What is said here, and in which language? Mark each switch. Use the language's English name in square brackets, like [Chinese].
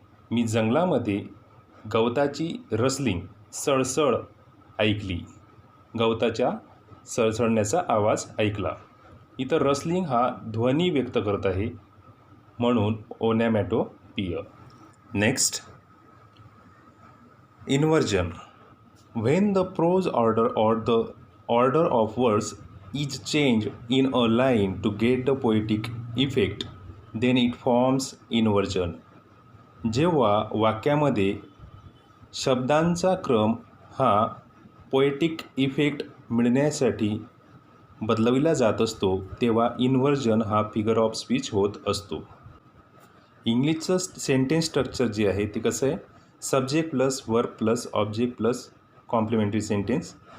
[Marathi] मी जंगलामध्ये गवताची रसलिंग, सळसळ ऐकली. गवताच्या सळसळण्याचा आवाज ऐकला. इथं रसलिंग हा ध्वनी व्यक्त करत आहे, म्हणून ओनॅमॅटोपिया. [English] Next, inversion. When the prose order or the order of words is changed in a line to get the poetic effect, then it forms inversion. [Marathi] जेव्हा वाक्यामध्ये शब्दांचा क्रम हा पोएटिक इफेक्ट मिळण्यासाठी बदलविला जात असतो, तेव्हा इन्व्हर्जन हा फिगर ऑफ स्पीच होत असतो. इंग्लिशचं सेंटेन्स स्ट्रक्चर जे आहे ते कसं आहे, subject plus verb plus object plus complementary sentence.